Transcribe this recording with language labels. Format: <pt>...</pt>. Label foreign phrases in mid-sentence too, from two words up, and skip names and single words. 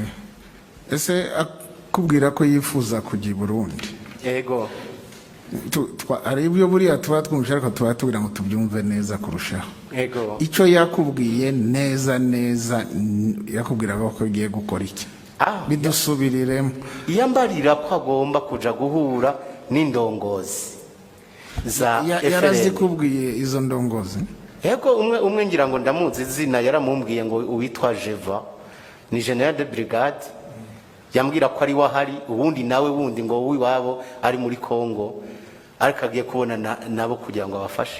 <rw>Ese akubwira ko yifuza kujya i Burundi?</rw> <rn>Ego.</rn> <rw>Ari ibyo buriya tuba twumvise, ariko tuba tugira ngo tubyumve neza kurushaho.</rw> <rn>Ego.</rn> <rw>Icyo yakubwiye neza yakubwiraga ko agiye gukora iki? Bidusubiriremo.</rw> <rn>Iyambarira ko agomba kuja guhura n'indongozi za yarazikubwiye izo ndongozi? Ego, umwe ngira ngo ndamuzi izina, yaramumbwiye ngo uwitwa Jeva ni</rn> <fr>general de brigade,</fr> <rn>yambwira ko ari wahari, ubundi nawe wundi ngo wiwabo ari muri Kongo, ariko agiye kubona nabo kugira ngo abafashe.</rn>